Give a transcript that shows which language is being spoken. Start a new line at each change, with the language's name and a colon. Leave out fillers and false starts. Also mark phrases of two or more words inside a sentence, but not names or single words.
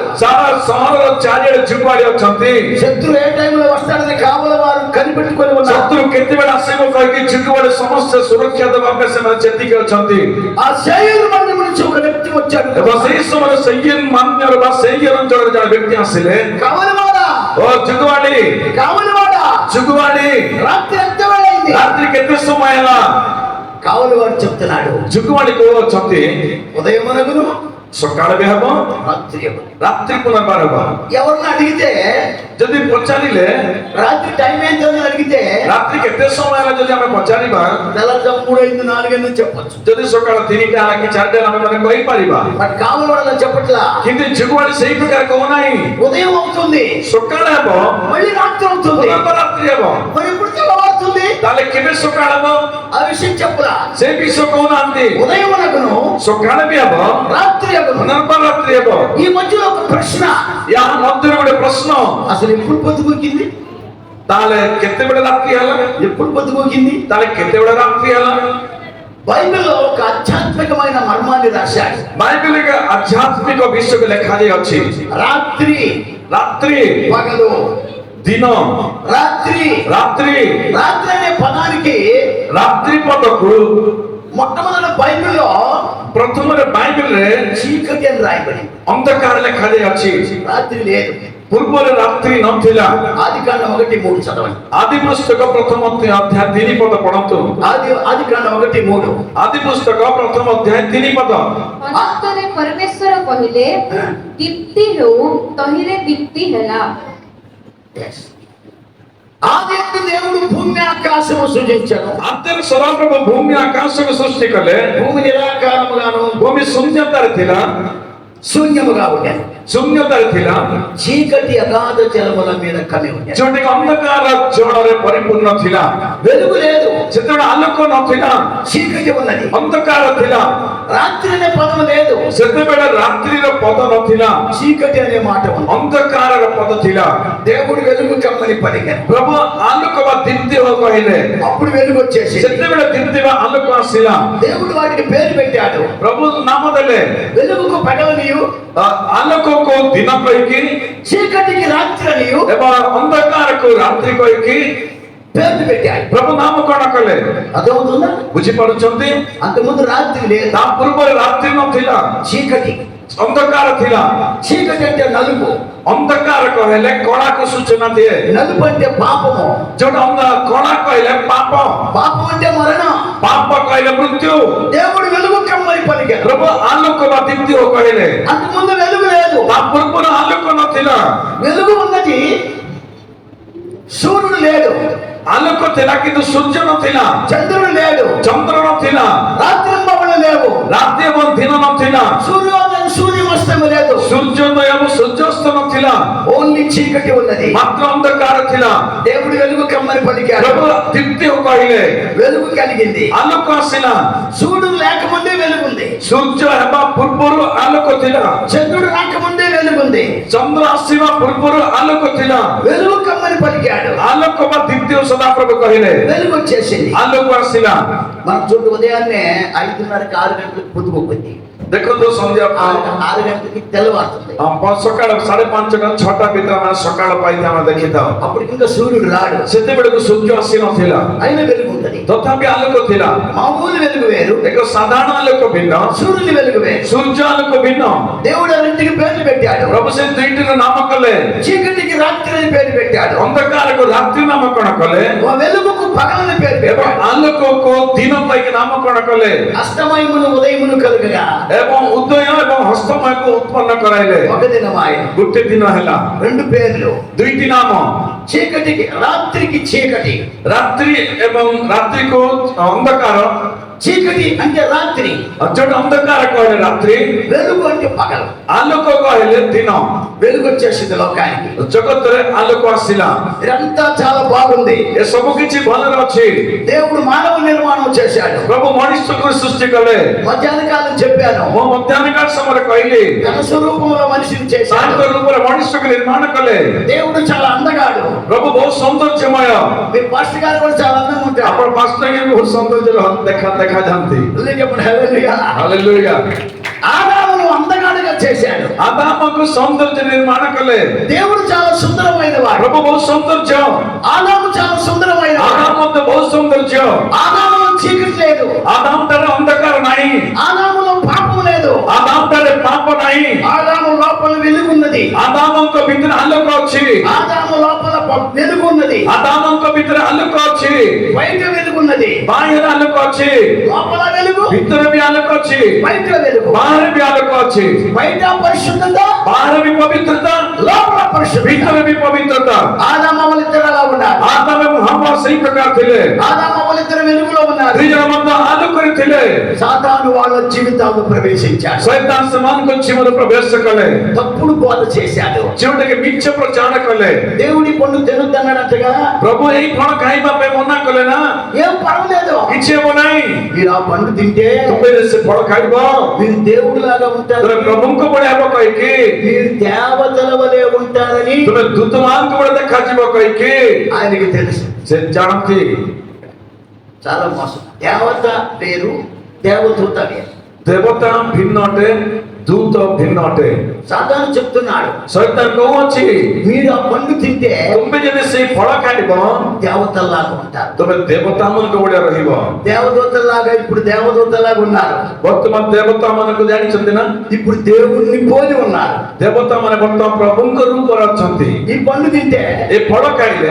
Odia: ସାରା ସହରର ଚାରିଆଡେ ଯୁବାଡି ଅଛନ୍ତି।
Telugu: శత్రు ఏ టైంలో వస్తాడని కావలి వారు కనిపెట్టుకొని ఉన్నారు.
Odia: ଶତ୍ରୁ କେତେବେଳେ ଆସିବ କହିକି ଯୁବାଡି ସମସ୍ତେ ସୁରକ୍ଷା ଦେବା ପାଇଁ ସେମାନେ ଚେତିକି ଅଛନ୍ତି।
Telugu: ఆ శైలు మంది నుంచి ఒక వ్యక్తి వచ్చాడు.
Odia: ଏବଂ ସେହି ସମୟରେ ସେଇ ମାନ୍ୟର ବା ସେଇ ଅଞ୍ଚଳରେ ଜଣେ ବ୍ୟକ୍ତି ଆସିଲେ।
Telugu: కావలివాడా,
Odia: ଓ ଯୁଗବାଡି
Telugu: కావలివాడా,
Odia: ଯୁଗବାଡି
Telugu: రాత్రి ఎంత వేళైంది?
Odia: ରାତ୍ରି କେତେ ସମୟ ହେଲା?
Telugu: కావలివాడు చెప్తున్నాడు.
Odia: ଯୁଗବାଡି କହୁଅଛନ୍ତି
Telugu: ఉదయమునగును
Odia: ସକାଳ ବି ହେବ
Telugu: రాత్రి అగును.
Odia: ରାତ୍ରି ପୁନର୍ବାର ହେବ।
Telugu: ఎవరిని అడిగితే
Odia: ଯଦି ପଚାରିଲେ
Telugu: రాత్రి టైం ఏంటో అని అడిగితే
Odia: ରାତ୍ରି କେତେ ସମୟ ହେଲା ଯଦି ଆମେ ପଚାରିବା
Telugu: తెల్లవారుజాము 3, 5, 4 అని చెప్పొచ్చు.
Odia: ଯଦି ସକାଳ 3ଟା ହେଲା କି 4ଟା ଆମେ ମାନେ କହିପାରିବା।
Telugu: బట్ కావలివాడు అలా చెప్పట్లా.
Odia: କିନ୍ତୁ ଯୁଗବାଡି ସେଇ ପ୍ରକାର କହୁନାହିଁ।
Telugu: ఉదయం అవుతుంది,
Odia: ସକାଳ ହେବ
Telugu: మళ్ళీ రాత్రి అవుతుంది,
Odia: ରାତ୍ରି ହେବ।
Telugu: మరి ఎప్పుడు తెల్లవారుతుంది?
Odia: ତାହେଲେ କେବେ ସକାଳ ହେବ
Telugu: ఆ విషయం చెప్పరా.
Odia: ସେ ବିଷୟ କହୁନାହାନ୍ତି।
Telugu: ఉదయమునగును
Odia: ସକାଳ ବି ହେବ
Telugu: రాత్రి అగును.
Odia: ପୁନର୍ବାର ରାତ୍ରି ହେବ।
Telugu: ఈ మధ్యలో ఒక ప్రశ్న,
Odia: ୟା ମଧ୍ୟରେ ଗୋଟେ ପ୍ରଶ୍ନ,
Telugu: అసలు ఎప్పుడు పొద్దుపోకింది?
Odia: ତାହେଲେ କେତେବେଳେ ରାତ୍ରି ହେଲା?
Telugu: ఎప్పుడు పొద్దుపోకింది?
Odia: ତାହେଲେ କେତେବେଳେ ରାତ୍ରି ହେଲା?
Telugu: బైబిల్లో ఒక ఆధ్యాత్మికమైన మర్మాన్ని రాశాడు.
Odia: ବାଇବେଲରେ ଆଧ୍ୟାତ୍ମିକ ବିଷୟକୁ ଲେଖାଯାଇଅଛି।
Telugu: రాత్రి,
Odia: ରାତ୍ରି
Telugu: పగలు,
Odia: ଦିନ,
Telugu: రాత్రి.
Odia: ରାତ୍ରି
Telugu: రాత్రి అనే పదానికి
Odia: ରାତ୍ରି ପଦକୁ
Telugu: మొట్టమొదటి బైబిల్లో
Odia: ପ୍ରଥମରେ ବାଇବେଲରେ
Telugu: చీకటి అని రాయబడింది.
Odia: ଅନ୍ଧକାର ଲେଖାଯାଇଅଛି।
Telugu: రాత్రి లేదు.
Odia: ପୂର୍ବରେ ରାତ୍ରି ନଥିଲା।
Telugu: ఆదికాండం 1:3 చదవండి.
Odia: ଆଦି ପୁସ୍ତକ ପ୍ରଥମ ଅଧ୍ୟାୟ 3 ପଦ ପଢନ୍ତୁ।
Telugu: ఆదికాండం 1:3.
Odia: ଆଦି ପୁସ୍ତକ ପ୍ରଥମ ଅଧ୍ୟାୟ 3 ପଦ। ଅନନ୍ତରେ ପରମେଶ୍ୱର କହିଲେ ଦୀପ୍ତି ହେଉ, ତହିଁରେ ଦୀପ୍ତି ହେଲା।
Telugu: ఆదియందు దేవుడు భూమి ఆకాశము సృజించాడు.
Odia: ଆଦିରେ ସଦାପ୍ରଭୁ ଭୂମି ଆକାଶକୁ ସୃଷ୍ଟି କଲେ।
Telugu: భూమి నిరాకారముగాను
Odia: ଭୂମି ଶୂନ୍ୟତାରେ ଥିଲା,
Telugu: శూన్యముగా ఉండేది.
Odia: ଶୂନ୍ୟତାରେ ଥିଲା,
Telugu: చీకటి అగాధ జలముల మీద కమ్మి ఉండేది.
Odia: ଯୋଉଠିକି ଅନ୍ଧକାର ଜଳରେ ପରିପୂର୍ଣ୍ଣ ଥିଲା।
Telugu: వెలుగు లేదు.
Odia: ସେତେବେଳେ ଆଲୋକ ନଥିଲା,
Telugu: చీకటి ఉన్నది.
Odia: ଅନ୍ଧକାର ଥିଲା।
Telugu: రాత్రి అనే పదం లేదు.
Odia: ସେତେବେଳେ ରାତ୍ରିର ପଦ ନଥିଲା,
Telugu: చీకటి అనే మాట ఉంది.
Odia: ଅନ୍ଧକାରର ପଦ ଥିଲା।
Telugu: దేవుడు వెలుగు కమ్మని పలికారు.
Odia: ପ୍ରଭୁ ଆଲୋକ ବା ଦୀପ୍ତି ହୋ କହିଲେ।
Telugu: అప్పుడు వెలుగు వచ్చేసి
Odia: ସେତେବେଳେ ଦୀପ୍ତି ବା ଆଲୋକ ଆସିଲା।
Telugu: దేవుడు వాటికి పేరు పెట్టాడు.
Odia: ପ୍ରଭୁ ନାମ ଦେଲେ।
Telugu: వెలుగుకు పగలనియు,
Odia: ଆଲୋକକୁ ଦିନ କହିକି
Telugu: చీకటికి రాత్రి అనియు
Odia: ଏବଂ ଅନ୍ଧକାରକୁ ରାତ୍ରି କହିକି
Telugu: పేర్లు పెట్టాడు.
Odia: ପ୍ରଭୁ ନାମକରଣ କଲେ।
Telugu: అర్థమవుతుందా?
Odia: ବୁଝିପାରୁଛନ୍ତି?
Telugu: అంతకుముందు రాత్రి లేదు.
Odia: ତା ପୂର୍ବରେ ରାତ୍ରି ନଥିଲା,
Telugu: చీకటి.
Odia: ଅନ୍ଧକାର ଥିଲା।
Telugu: చీకటి అంటే నలుపు.
Odia: ଅନ୍ଧକାର କହିଲେ କଳାକୁ ସୂଚନା ଦିଏ।
Telugu: నలుపు అంటే పాపము.
Odia: ଯୋଉଟା କଳା କହିଲେ ପାପ,
Telugu: పాపం అంటే మరణం.
Odia: ପାପ କହିଲେ మృତ୍ୟు।
Telugu: దేవుడు వెలుగు కమ్మని పలికాడు.
Odia: ପ୍ରଭୁ ଆଲୋକ ବା ଦୀପ୍ତି ହୋ କହିଲେ।
Telugu: అంతకుముందు వెలుగు లేదు.
Odia: ତା ପୂର୍ବରୁ ଆଲୋକ ନଥିଲା,
Telugu: వెలుగు ఉన్నది, సూర్యుడు లేడు.
Odia: ଆଲୋକ ଥିଲା କିନ୍ତୁ ସୂର୍ଯ୍ୟ ନଥିଲା,
Telugu: చంద్రుడు లేడు.
Odia: ଚନ୍ଦ୍ର ନଥିଲା,
Telugu: రాత్రింబవళ్ళు లేవు.
Odia: ରାତି ଏବଂ ଦିନ ନଥିଲା,
Telugu: సూర్యోదయం సూర్యాస్తమయం లేదు.
Odia: ସୂର୍ଯ୍ୟୋଦୟ ଏବଂ ସୂର୍ଯ୍ୟାସ୍ତ ନଥିଲା,
Telugu: ఓన్లీ చీకటి ఉన్నది.
Odia: ମାତ୍ର ଅନ୍ଧକାର ଥିଲା।
Telugu: దేవుడు వెలుగు కమ్మని పలికాడు.
Odia: ପ୍ରଭୁ ଦୀପ୍ତି ହୋ କହିଲେ,
Telugu: వెలుగు కలిగింది.
Odia: ଆଲୋକ ଆସିଲା।
Telugu: సూర్యుడు లేకముందే వెలుగుంది.
Odia: ସୂର୍ଯ୍ୟ ହେବା ପୂର୍ବରୁ ଆଲୋକ ଥିଲା,
Telugu: చంద్రుడు రాకముందే వెలుగుంది.
Odia: ଚନ୍ଦ୍ର ଆସିବା ପୂର୍ବରୁ ଆଲୋକ ଥିଲା।
Telugu: వెలుగు కమ్మని పలికాడు.
Odia: ଆଲୋକ ବା ଦୀପ୍ତି ହୋ ସଦାପ୍ରଭୁ କହିଲେ।
Telugu: వెలుగు వచ్చేసింది.
Odia: ଆଲୋକ ଆସିଲା।
Telugu: మనం చూడు, ఉదయాన్నే 5:30కి 6 గంటలకు పొద్దుపోయింది.
Odia: ଦେଖନ୍ତୁ ସନ୍ଧ୍ୟା
Telugu: 6 గంటలకి తెల్లవారుతుంది.
Odia: ସକାଳ 5:30 6ଟା ଭିତରେ ଆମେ ସକାଳ ପାଇକି ଆମେ ଦେଖିଥାଉ।
Telugu: అప్పుడు ఇంకా సూర్యుడు రాడు.
Odia: ସେତେବେଳକୁ ସୂର୍ଯ୍ୟ ଆସି ନଥିଲା,
Telugu: అయిన వెలుగు ఉంటది.
Odia: ତଥାପି ଆଲୋକ ଥିଲା।
Telugu: మామూలు వెలుగు వేరు,
Odia: ଏକ ସାଧାରଣ ଆଲୋକ ଭିନ୍ନ,
Telugu: సూర్యుని వెలుగు వేరు.
Odia: ସୂର୍ଯ୍ୟ ଆଲୋକ ଭିନ୍ନ।
Telugu: దేవుడు ఆ రెంటికి పేర్లు పెట్టాడు.
Odia: ପ୍ରଭୁ ସେ ଦୁଇଟିର ନାମ କଲେ।
Telugu: చీకటికి రాత్రి అని పేరు పెట్టాడు.
Odia: ଅନ୍ଧକାରକୁ ରାତ୍ରି ନାମକରଣ କଲେ
Telugu: ఆ వెలుగుకు పగలని పేరు
Odia: ଏବଂ
Telugu: పెట్టాడు.
Odia: ଆଲୋକକୁ ଦିନ ପାଇକି ନାମକରଣ କଲେ
Telugu: అస్తమయమును ఉదయమును కలుగగా
Odia: ଏବଂ ଉଦୟ ଏବଂ ହସ୍ତମୟକୁ ଉତ୍ପନ୍ନ କରାଇଲେ।
Telugu: ఒక దినం ఆయన.
Odia: ଗୋଟେ ଦିନ ହେଲା,
Telugu: రెండు పేర్లు.
Odia: ଦୁଇଟି ନାମ,
Telugu: చీకటికి రాత్రికి చీకటి.
Odia: ରାତ୍ରି ଏବଂ ରାତ୍ରିକୁ ଅନ୍ଧକାର।
Telugu: చీకటి అంటే రాత్రి,
Odia: ଯୋଉଟା ଅନ୍ଧକାର କହିଲେ ରାତ୍ରି,
Telugu: వెలుగు అంటే పగలు.
Odia: ଆଲୋକ କହିଲେ ଦିନ।
Telugu: వెలుగు వచ్చేసింది లోకానికి.
Odia: ଜଗତରେ ଆଲୋକ ଆସିଲା।
Telugu: ఇదంతా చాలా బాగుంది.
Odia: ଏ ସବୁ କିଛି ଭଲରେ ଅଛି।
Telugu: దేవుడు మానవ నిర్మాణం చేశాడు.
Odia: ପ୍ରଭୁ ମଣିଷକୁ ସୃଷ୍ଟି କଲେ।
Telugu: మధ్యాహ్న కాలం చెప్పాను,
Odia: ମୁଁ ମଧ୍ୟାହ୍ନ କାଳ ସମୟରେ କହିଲି,
Telugu: తన స్వరూపంలో మనిషిని చేశాడు.
Odia: ତାଙ୍କ ରୂପରେ ମଣିଷକୁ ନିର୍ମାଣ କଲେ।
Telugu: దేవుడు చాలా అందగాడు.
Odia: ପ୍ରଭୁ ବହୁତ ସୌନ୍ଦର୍ଯ୍ୟମୟ।
Telugu: మీ పాస్టర్ గారు కూడా చాలా అందంగా ఉంటారు.
Odia: ଆପଣ ପାଷ୍ଟରଙ୍କୁ ବହୁତ ସୌନ୍ଦର୍ଯ୍ୟ ଦେଖାଯାନ୍ତି।
Telugu: చెప్పండి, హల్లెలూయా.
Odia: ହାଲେଲୁୟା।
Telugu: ఆదామును అందగాడుగా చేశాడు.
Odia: ଆଦାମକୁ ସୌନ୍ଦର୍ଯ୍ୟ ନିର୍ମାଣ କଲେ।
Telugu: దేవుడు చాలా సుందరమైన వాడు.
Odia: ପ୍ରଭୁ ବହୁତ ସୌନ୍ଦର୍ଯ୍ୟ।
Telugu: ఆదాము చాలా సుందరమైన వాడు.
Odia: ଆଦାମ ମଧ୍ୟ ବହୁତ ସୌନ୍ଦର୍ଯ୍ୟ।
Telugu: ఆదాములో చీకటి లేదు.
Odia: ଆଦାମ ଠାରେ ଅନ୍ଧକାର ନାହିଁ,
Telugu: ఆదాములో పాపం లేదు.
Odia: ଆଦାମ ଠାରେ ପାପ ନାହିଁ।
Telugu: ఆదాము లోపల వెలుగున్నది.
Odia: ଆଦାମଙ୍କ ଭିତରେ ଆଲୋକ ଅଛି,
Telugu: ఆదాము లోపల వెలుగున్నది.
Odia: ଆଦାମଙ୍କ ଭିତରେ ଆଲୋକ ଅଛି,
Telugu: బయట వెలుగున్నది.
Odia: ବାହାରେ ଆଲୋକ ଅଛି,
Telugu: లోపల వెలుగు,
Odia: ଭିତରେ ବି ଆଲୋକ ଅଛି,
Telugu: బయట వెలుగు.
Odia: ବାହାରେ ବି ଆଲୋକ ଅଛି।
Telugu: బయట పరిశుద్ధత,
Odia: ବାହାରେ ବି ପବିତ୍ରତା,
Telugu: లోపల పరిశుద్ధత.
Odia: ଭିତରେ ବି పవిత్రత।
Telugu: ఆదాము వాళ్ళిద్దరు అలా ఉన్నారు.
Odia: ଆଦାମ ଏବଂ ହవ్ୱା ସେଇ ପ୍ରକାର ଥିଲେ।
Telugu: ఆదాము వాళ్ళిద్దరు వెలుగులో ఉన్నారు.
Odia: ଦୁଇ ଜଣ ମଧ୍ୟ ଆଲୋକରେ ଥିଲେ।
Telugu: సాతాను వాళ్ళ జీవితాల్లో ప్రవేశించాడు.
Odia: ଶୈତାନ ସେମାନଙ୍କ ଜୀବନରେ ପ୍ରବେଶ କଲେ,
Telugu: తప్పుడు బోధ చేశాడు.
Odia: ଯେଉଁଟାକି ମିଛ ପ୍ରଚାର କଲେ।
Telugu: దేవుడి పండు తినొద్దన్నాడటగా.
Odia: ପ୍ରଭୁ ଏଇ ଫଳ ଖାଇବା ପାଇଁ ମନା କଲେ ନା,
Telugu: ఏం పర్వాలేదు,
Odia: କିଛି ହେବ ନାହିଁ।
Telugu: మీరు ఆ పండు తింటే
Odia: ତୁମେ ସେ ଫଳ ଖାଇବ,
Telugu: మీరు దేవుడు లాగా ఉంటారు,
Odia: ତୁମେ ପ୍ରଭୁଙ୍କ ଭଳିଆ ହେବ କହିକି,
Telugu: మీరు దేవతల వలె ఉంటారని
Odia: ତୁମେ ଦୂତମାନଙ୍କ ଭଳି ଦେଖାଯିବ କହିକି
Telugu: ఆయనకి తెలుసు.
Odia: ସେ ଜାଣନ୍ତି।
Telugu: చాలా మోసం. దేవత వేరు, దేవదూత వేరు.
Odia: ଦେବତା ଭିନ୍ନ ଅଟେ, ଦୂତ ଭିନ୍ନ ଅଟେ।
Telugu: సాతాను చెప్తున్నాడు,
Odia: ଶୈତାନ କହୁଅଛି
Telugu: మీరు ఆ పండు తింటే
Odia: ତୁମେ ଯଦି ସେଇ ଫଳ ଖାଇବ
Telugu: దేవతల్లాగా ఉంటారు.
Odia: ତୁମେ ଦେବତା ମାନଙ୍କ ଭଳିଆ ରହିବ।
Telugu: దేవదూతల్లాగా ఇప్పుడు దేవదూతల్లాగా ఉన్నారు.
Odia: ବର୍ତ୍ତମାନ ଦେବତା ମାନଙ୍କୁ ଜାଣିଛନ୍ତି ନା?
Telugu: ఇప్పుడు దేవుణ్ణి పోలి ఉన్నారు.
Odia: ଦେବତା ମାନେ ବର୍ତ୍ତମାନ ପ୍ରଭୁଙ୍କ ରୂପରେ ଅଛନ୍ତି।
Telugu: ఈ పండు తింటే
Odia: ଏ ଫଳ ଖାଇଲେ